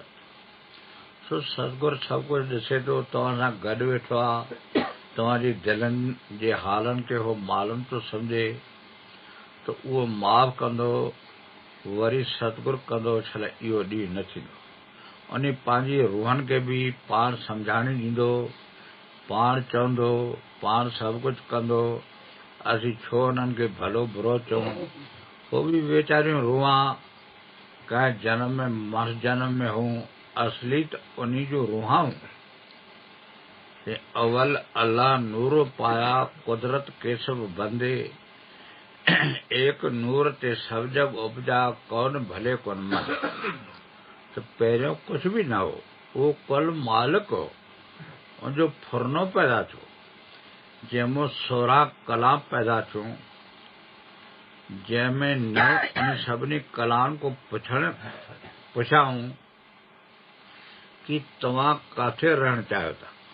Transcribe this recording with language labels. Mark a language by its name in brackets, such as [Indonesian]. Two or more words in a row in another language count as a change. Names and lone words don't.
[Sindhi] सो सतगुर सभु कुझु ॾिसे थो, तव्हां सां गॾु वेठो आहे, तव्हांजी दिलनि जे हालनि खे उहो मालूम थो सम्झे, त उहो माफ़ कंदो, वरी सतगुर कंदो, छल इहो ॾींहुं न थींदो। उन पंहिंजी रूहनि खे बि पाण सम्झाणी ॾींदो, पाण चवंदो, पाण सभु कुझु कंदो। असीं छो उन्हनि खे भलो बुरो चऊं? हो बि वीचारियूं रूहां कंहिं जन्म में मर जन्म में हूं, असली त उन्ही जूं रूहां। [Punjabi] ਅਵਲ ਅਲਹ ਨੂਰ ਪਾਯਾ, ਕੁਦਰਤ ਕੇਸਬ ਬੰਦੇ, ਏਕ ਨੂਰ ਤੇ ਸਬ ਜਗ ਉਪਜਾ, ਕੌਨ ਭਲੇ ਕੌਨ ਮਰ। [Sindhi] त पहिरियों कुझु बि न हो, उहो कुल मालिक हो, उनजो फुरनो पैदा थियो, जंहिंमें 16 कला पैदा थियूं, जंहिंमें न उन सभिनी कलाउनि को पुछाऊं कि तव्हां किथे रहणु चाहियो था।